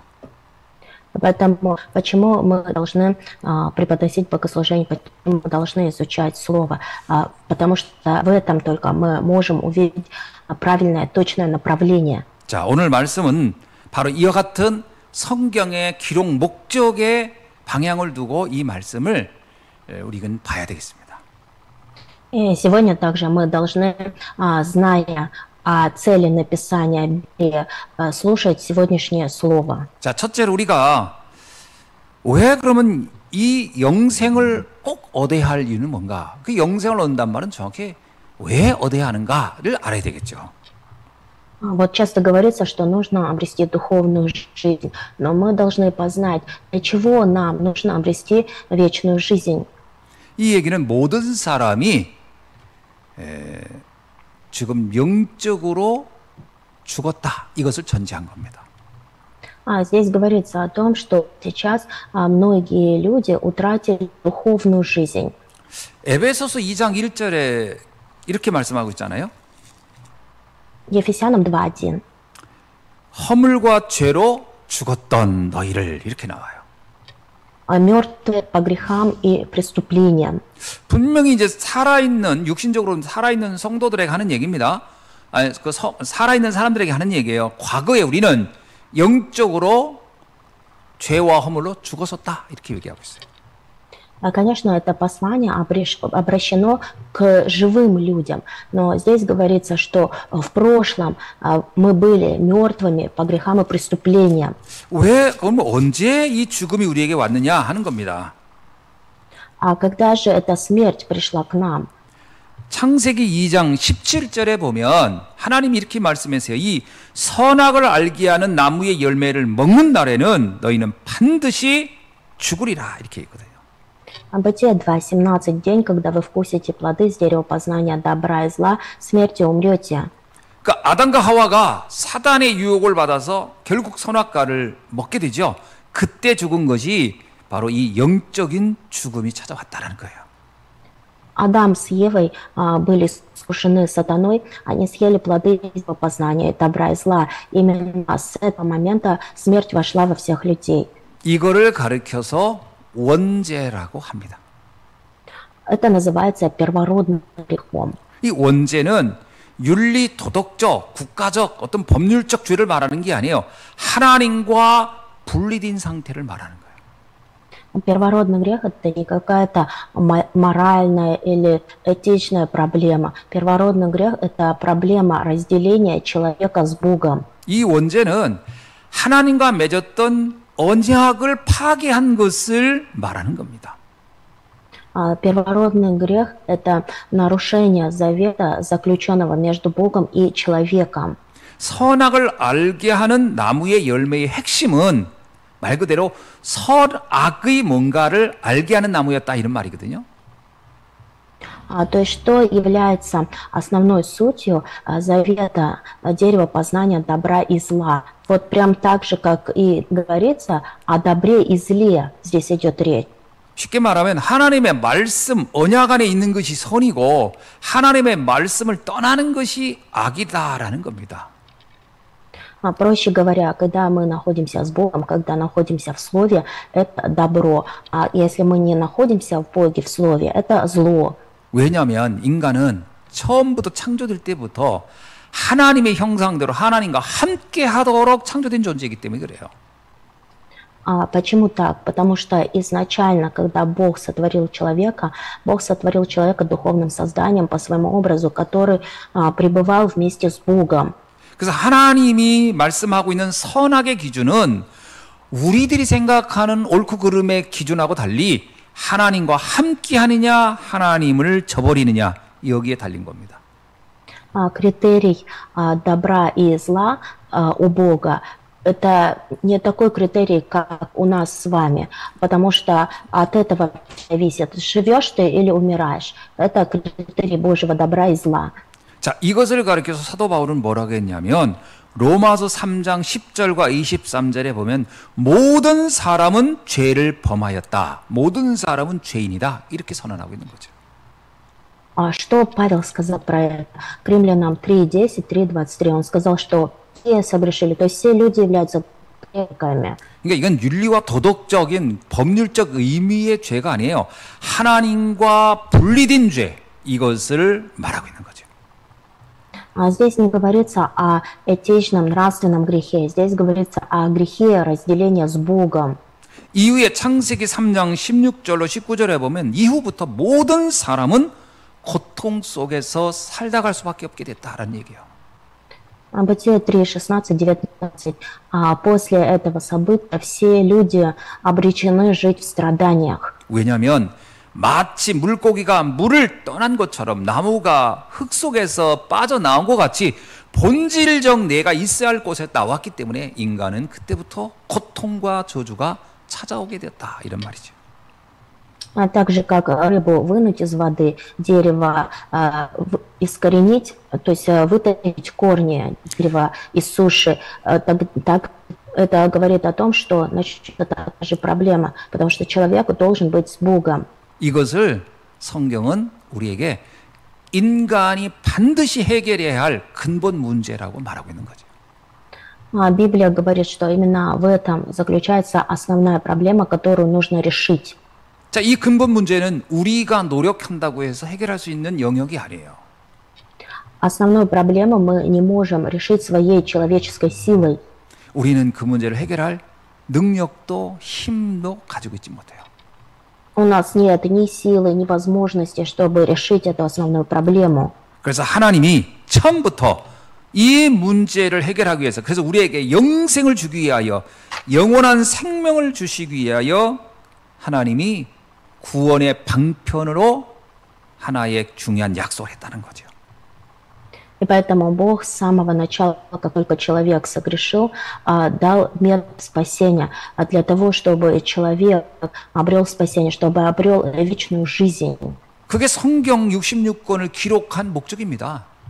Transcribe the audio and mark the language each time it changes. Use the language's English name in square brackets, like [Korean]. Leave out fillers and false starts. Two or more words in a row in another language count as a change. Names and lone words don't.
[Russian] Поэтому почему мы должны преподносить богослужение, почему мы должны изучать Слово? Потому что в этом только мы можем увидеть правильное, точное направление. [Korean] 자, 오늘 말씀은 바로 이와 같은 성경의 기록 목적에 방향을 두고 이 말씀을 우리는 봐야 되겠습니다. [Russian] И сегодня также мы должны, зная о цели написания Библии, слушать сегодняшнее слово. [Korean] 자, 첫째로 우리가 왜 그러면 이 영생을 꼭 얻어야 할 이유는 뭔가? 그 영생을 얻는단 말은 정확히 왜 얻어야 하는가를 알아야 되겠죠. [Russian] Вот часто говорится, что нужно обрести духовную жизнь, но мы должны познать, для чего нам нужно обрести вечную жизнь. [Korean] 이 얘기는 모든 사람이 지금 영적으로 죽었다. 이것을 전제한 겁니다. [Russian] Здесь говорится о том, что сейчас многие люди утратили духовную жизнь. [Korean] 에베소서 2장 1절에 이렇게 말씀하고 있잖아요. [Russian] Ефесянам 2:1. [Korean] 허물과 죄로 죽었던 너희를 이렇게 나와요. [Russian] Мертвые по грехам и преступлениям. [Korean] 분명히 이제 살아있는 육신적으로 살아있는 성도들에게 하는 얘기입니다. 살아있는 사람들에게 하는 얘기예요. 과거에 우리는 영적으로 죄와 허물로 죽었었다 이렇게 얘기하고 있어요. [Russian] Конечно, это послание обращено к живым людям, но здесь говорится, что в прошлом мы были мертвыми по грехам и преступлениям. [Korean] 왜 그럼 언제 이 죽음이 우리에게 왔느냐 하는 겁니다. [Russian] А когда же эта смерть пришла к нам? [Korean] 창세기 2장 17절에 보면 하나님이 이렇게 말씀하세요. 이 선악을 알게 하는 나무의 열매를 먹는 날에는 너희는 반드시 죽으리라 이렇게 있거든요. [Russian] Бытие 2:17. День, когда вы вкусите плоды с дерева познания добра и зла, смертью умрете. [Korean] 그러니까 아담과 하와가 사단의 유혹을 받아서 결국 선악과를 먹게 되죠. 그때 죽은 것이 바로 이 영적인 죽음이 찾아왔다는 거예요. [Russian] Адам с Евой были искушены сатаной, они съели плоды дерева познания добра и зла. Именно с этого момента смерть вошла во всех людей. [Korean] 이거를 가르쳐서 원죄라고 합니다. [Russian] Это называется первородным грехом. [Korean] 이 원죄는 윤리, 도덕적, 국가적, 어떤 법률적 죄를 말하는 게 아니에요. 하나님과 분리된 상태를 말하는 거예요. [Russian] Первородный грех– это не какая-то моральная или этичная проблема. Первородный грех– это проблема разделения человека с Богом. [Korean] 이 원죄는 하나님과 맺었던 언약을 파괴한 것을 말하는 겁니다. [Russian] Первородный грех– это нарушение завета, заключенного между Богом и человеком. [Korean] 선악을 알게 하는 나무의 열매의 핵심은 말 그대로 선악의 뭔가를 알게 하는 나무였다 이런 말이거든요. [Russian] То есть, что является основной сутью завета дерева познания добра и зла. Вот прям так же, как и говорится о добре и зле, здесь идет речь. [Korean] 쉽게 말하면 하나님의 말씀, 언약 안에 있는 것이 선이고 하나님의 말씀을 떠나는 것이 악이다라는 겁니다. [Russian] Проще говоря, когда мы находимся с Богом, когда находимся в Слове, это добро. А если мы не находимся в Боге, в Слове, это зло. [Korean] 왜냐하면 인간은 처음부터 창조될 때부터 하나님의 형상대로 하나님과 함께 하도록 창조된 존재이기 때문에 그래요. [Russian] Почему так? Потому что изначально, когда Бог сотворил человека духовным созданием по своему образу, который пребывал вместе с Богом. [Korean] 그래서 하나님이 말씀하고 있는 선악의 기준은 우리들이 생각하는 옳고 그름의 기준하고 달리 하나님과 함께 하느냐 하나님을 저버리느냐 여기에 달린 겁니다. [Russian] Критерий добра и зла у Бога это не такой критерий, как у нас с вами, потому что от этого зависит, живешь ты или умираешь. Это критерий Божьего добра и зла. [Korean] 자, 이것을 가리켜서 사도 바울은 뭐라고 했냐면 로마서 3장 10절과 23절에 보면 모든 사람은 죄를 범하였다. 모든 사람은 죄인이다. 이렇게 선언하고 있는 거죠. [Russian] Что Павел сказал про это? К Римлянам 3:10, 3:23. Он сказал, что все согрешили, то есть все люди являются грешниками. [Korean] 그러니까 이건 윤리와 도덕적인 법률적 의미의 죄가 아니에요. 하나님과 분리된 죄, 이것을 말하고 있는 거죠. [Russian] Здесь не говорится о этичном, нравственном грехе. Здесь говорится о грехе разделения с Богом. [Korean] 이후에 창세기 3장 16절로 19절에 보면 이후부터 모든 사람은 고통 속에서 살다 갈 수밖에 없게 됐다라는 얘기예요. [Russian] Бытие 3, 16, 19. После этого события все люди обречены жить в страданиях. [Korean] 왜냐하면 마치 물고기가 물을 떠난 것처럼 나무가 흙 속에서 빠져나온 것 같이 본질적 내가 있어야 할 곳에 나왔기 때문에 인간은 그때부터 고통과 저주가 찾아오게 됐다 이런 말이죠. [Russian] Так же, как рыбу вынуть из воды, дерево искоренить, то есть вытащить корни дерева из суши, так это говорит о том, что начнется та же проблема, потому что человек должен быть с Богом. [Korean] 이것을 성경은 우리에게 인간이 반드시 해결해야 할 근본 문제라고 말하고 있는 거죠. [Russian] Библия говорит, что именно в этом заключается основная проблема, которую нужно решить. [Korean] 자, 이 근본 문제는 우리가 노력한다고 해서 해결할 수 있는 영역이 아니에요. [Russian] Основную проблему мы не можем решить своей человеческой силой. [Korean] 우리는 그 문제를 해결할 능력도 힘도 가지고 있지 못해요. [Russian] У нас нет ни силы, ни возможности, чтобы решить эту основную проблему. [Korean] 그래서 하나님이 처음부터 이 문제를 해결하기 위해서 그래서 우리에게 영생을 주기 위하여 영원한 생명을 주시기 위하여 하나님이 구원의 방편으로 하나의 중요한 약속을 했다는 거죠. [Russian] И поэтому Бог с самого начала, как только человек согрешил, дал метод спасения для того, чтобы человек обрел спасение, чтобы обрел вечную жизнь. [Korean] 그게 성경 66권을 기록한 목적입니다.